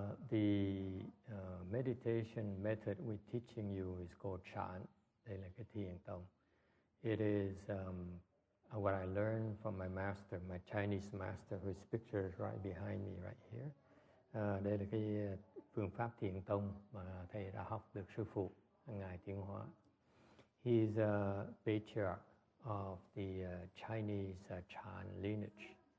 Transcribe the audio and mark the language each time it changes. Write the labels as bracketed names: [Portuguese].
[English] The meditation method we're teaching you is called Chan. [Vietnamese] Đây là cái thiền tông. [English] It is what I learned from my master, my Chinese master, whose picture is right behind me, right here. [Vietnamese] Đây là cái phương pháp thiền tông mà thầy đã học được sư phụ, ngài Tiến Hóa. [English] He is a patriarch of the Chinese Chan lineage.